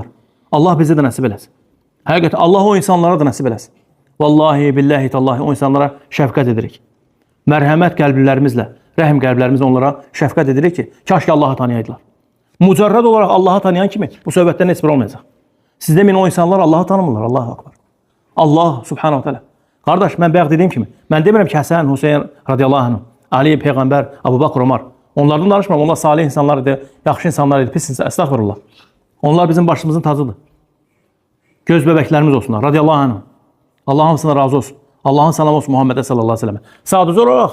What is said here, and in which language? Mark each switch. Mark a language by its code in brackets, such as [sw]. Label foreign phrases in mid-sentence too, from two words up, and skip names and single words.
[az] Allah bizə də nəsib eləsin. Həqiqətən Allah o insanlara da nəsib eləsin. [ar] والله، بالله، تالله [az] o insanlara şəfqət edirik. Mərhəmət qəlblərimizlə, rəhm qəlblərimizlə onlara şəfqət edirik ki, kaş ki Allahı tanıyaydılar. Mücərrəd olaraq Allahı tanıyan kimi bu söhbətdən heç bir olmayacaq. Siz demin o insanlar Allahı tanımırlar. [ar] الله أكبر. الله سبحانه وتعالى. [az] Qardaş, mən bayaq dediyim kimi, mən demirəm ki, Həsən, Hüseyin [ar] رضي الله عنه, [az] Ali, Peyğəmbər, Əbu Bakr, Ömər. Onlardan danışmıram. Onlar salih insanlar idi, yaxşı insanlar idi, pis insanlar. Estağfurullah. Onlar bizim başımızın tacıdır. Göz bəbəklərimiz olsunlar. [ar] رضي الله عنه. [az] Allah hamısına razı olsun. Allahın salamı olsun Muhammedə [ar] صلى الله عليه وسلم.